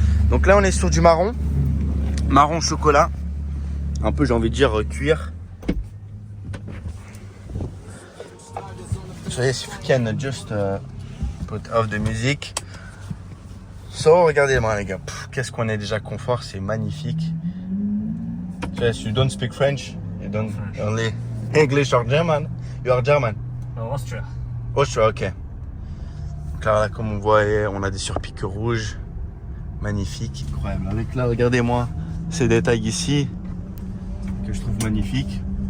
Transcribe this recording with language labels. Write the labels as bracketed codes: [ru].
[fr] Donc là on est sur du marron chocolat, un peu j'ai envie de dire cuir. [en] So yes, if you can just put off the music. [fr] So regardez-moi les gars, qu'est-ce qu'on est déjà confort, c'est magnifique. [en] So yes, you don't speak French, you don't only English or German. You are German. No, Austria. Austria, ok. [fr] Donc là, comme on voit, on a des surpiques rouges. Magnifique, incroyable. Avec là, regardez-moi ces détails ici que je trouve magnifiques.